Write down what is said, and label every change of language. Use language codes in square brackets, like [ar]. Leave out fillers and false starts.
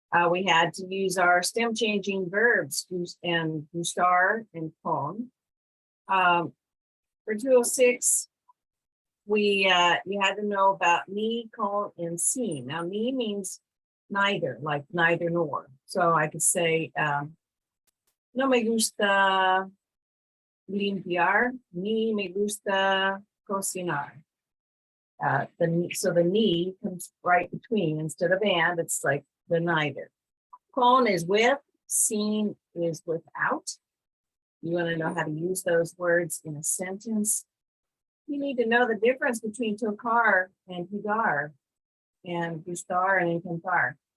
[en] We had to use our stem changing verbs and gustar and con. For 206, you had to know about ni, con, and sin. Now, ni means neither, like neither nor. So I could say, [es] no me gusta limpiar, ni me gusta cocinar. [en] So the ni comes right between. Instead of and, it's like the neither. Con is with, sin is without. You want to know how to use those words in a sentence. You need to know the difference between tocar and jugar, and gustar and encantar.